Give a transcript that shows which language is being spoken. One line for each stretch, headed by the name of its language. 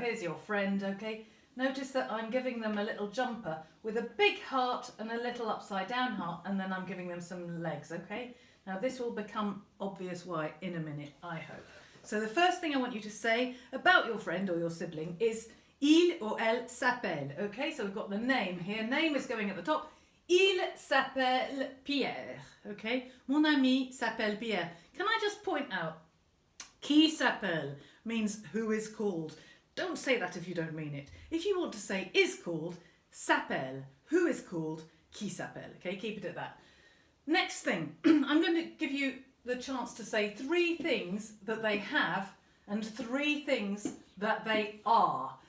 English: Here's your friend, okay? Notice that I'm giving them a little jumper with a big heart and a little upside down heart, and then I'm giving them some legs, okay? Now this will become obvious why in a minute, I hope. So the first thing I want you to say about your friend or your sibling is il or elle s'appelle, okay? So we've got the name here. Name is going at the top.
French: Il s'appelle Pierre, okay? Mon ami s'appelle Pierre.
English: Can I just point out,
French: qui s'appelle
English: means who is called. Don't say that if you don't mean it. If you want to say is called, s'appelle, who is called,
French: qui s'appelle,
English: okay? Keep it at that. Next thing, I'm going to give you the chance to say 3 things that they have and 3 things that they are.